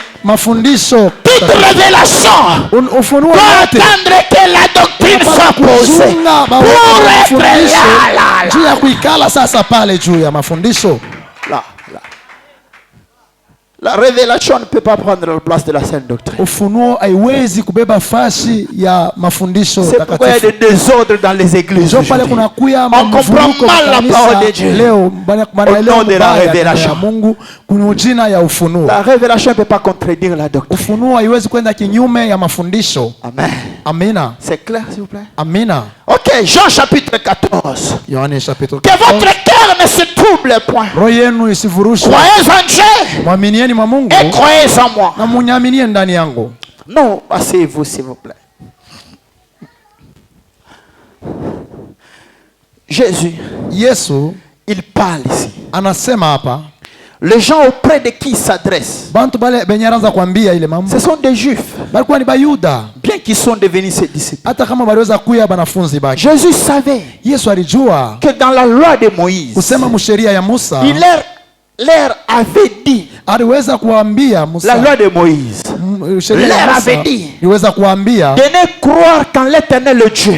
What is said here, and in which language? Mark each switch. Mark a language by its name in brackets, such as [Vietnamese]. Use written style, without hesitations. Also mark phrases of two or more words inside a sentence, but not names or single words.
[French] Toute révélation doit attendre que la doctrine soit posée pour être là. La révélation ne peut pas prendre la place de la saine doctrine. [Swahili] Ufunuo haiwezi kubeba fasi ya mafundisho takatifu. [French] C'est pourquoi il y a des désordres dans les églises. On comprend mal la parole de Dieu. Au nom de la révélation. La révélation ne peut pas contredire la doctrine. [Swahili] Ufunuo haiwezi kwenda kinyume ya mafundisho. Amen. Amina. [French] C'est clair s'il vous plaît? [Swahili] Amina. [French] OK, Jean chapitre 14. [Swahili] Yohane chapitre 14. [French] Que votre cœur ne se trouble point. [Swahili] Roho yenu isivurushwe. [French] Croyez en Dieu. [Swahili] Mwaminieni mwa Mungu. [French] Et croyez en moi. [Swahili] Na munyaminie ndani yangu. [French] Non, asseyez-vous s'il vous plaît. Jésus, [Swahili] Yesu, [French] il parle ici. [Swahili] Anasema hapa. [French] Les gens auprès de qui il s'adresse, ce sont des Juifs, bien qu'ils sont devenus ses disciples. Jésus savait que dans la loi de Moïse, il leur avait dit, la loi de Moïse leur avait dit de ne croire qu'en l'Éternel le Dieu.